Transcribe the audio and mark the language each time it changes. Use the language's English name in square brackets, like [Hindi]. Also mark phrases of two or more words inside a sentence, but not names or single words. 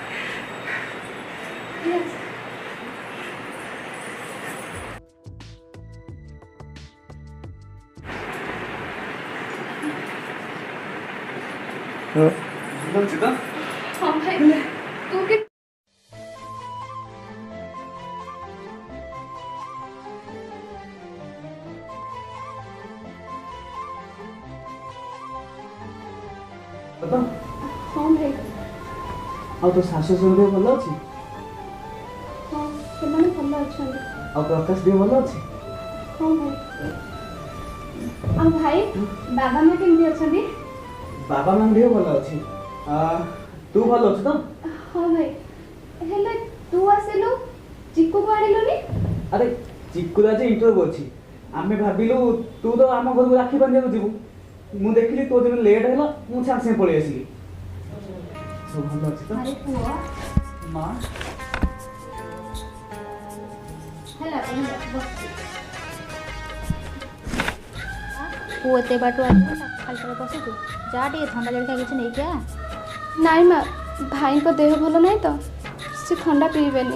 [Odia] ହଁ ଭାଇ ତୁ କି ହଁ ଭାଇ ଆଉ ତୋ ଶାଶୁ ଶ୍ୱଶୁର ଭଲ ଅଛି हाँ ସେମାନେ ଭଲ ଅଛନ୍ତି। ଆଉ ପ୍ରକାଶ ଦେହ ଭଲ ଅଛି ହଁ ଭାଇ ଆଉ ଭାଇ ବାବା ମା କେମିତି ଅଛନ୍ତି? ବାବା ମାଙ୍କ ଦେହ ଭଲ ଅଛି ତୁ ଭଲ ଅଛୁ ତ? ହଁ ଭାଇ ହେଲେ ତୁ ଆସିଲୁ ଚିକୁକୁ ଆଣିଲୁନି? ଆରେ ଚିକୁର ଆଜି ଇଣ୍ଟରଭ୍ୟୁ ଅଛି ଆମେ ଭାବିଲୁ ତୁ ତ ଆମ ଘରକୁ ରାକ୍ଷୀ ବାନ୍ଧିବାକୁ ଯିବୁ ମୁଁ ଦେଖିଲି ତୋ ଦିନ ଲେଟ୍ ହେଲା ମୁଁ ସାଙ୍ଗେ ସାଙ୍ଗେ ପଳେଇ ଆସିଲି ସବୁ ଭଲ ଅଛି ତ? ଆରେ ପୁଅ ମା ହେଲା ପୁଅ ଏତେ ବାଟୁ ଆସିବ ଖାଲିଟାରେ ବସିଛୁ ଯା ଟିକେ ଥଣ୍ଡା ଜଳଖିଆ କିଛି ନେଇକି ଆ। ନାଇଁ ମା ଭାଇଙ୍କ ଦେହ ଭଲ ନାହିଁ ତ ସେ ଥଣ୍ଡା ପିଇବେନି।